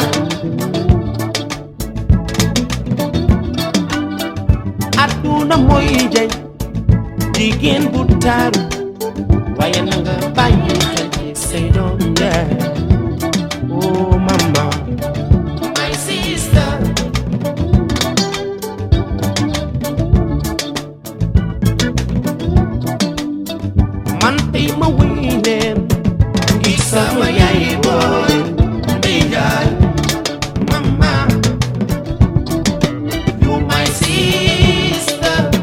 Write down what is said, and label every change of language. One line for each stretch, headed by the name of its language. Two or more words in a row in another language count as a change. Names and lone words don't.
Wolof: aduna moy jay jigéen bu taaru waaye na nga bàyyi xel ci say doom Nder oh mama
English: my sister
Wolof: man tey ma wéy leen ngi sama yaay booy Mbaye mama
English: you my sister